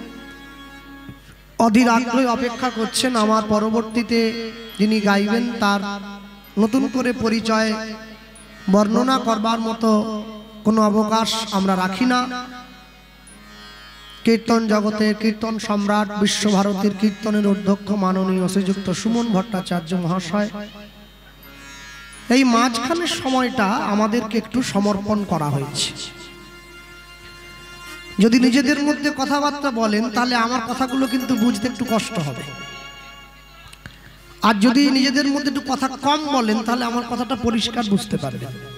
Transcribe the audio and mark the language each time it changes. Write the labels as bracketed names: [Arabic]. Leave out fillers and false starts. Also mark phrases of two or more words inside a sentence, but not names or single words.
[Bangla] অধীর আগ্রহে অপেক্ষা করছেন আমার পরবর্তীতে যিনি গাইবেন তার নতুন করে পরিচয় বর্ণনা করবার মতো কোনো অবকাশ আমরা রাখি না কীর্তন জগতে কীর্তন সম্রাট বিশ্বভারতীর কীর্তনের অধ্যক্ষ মাননীয় শ্রীযুক্ত সুমন ভট্টাচার্য মহাশয় এই মাঝখানের সময়টা আমাদেরকে একটু সমর্পণ করা হয়েছে। যদি নিজেদের মধ্যে কথাবার্তা বলেন তাহলে আমার কথাগুলো কিন্তু বুঝতে একটু কষ্ট হবে, আর যদি নিজেদের মধ্যে একটু কথা কম বলেন তাহলে আমার কথাটা পরিষ্কার বুঝতে পারবেন।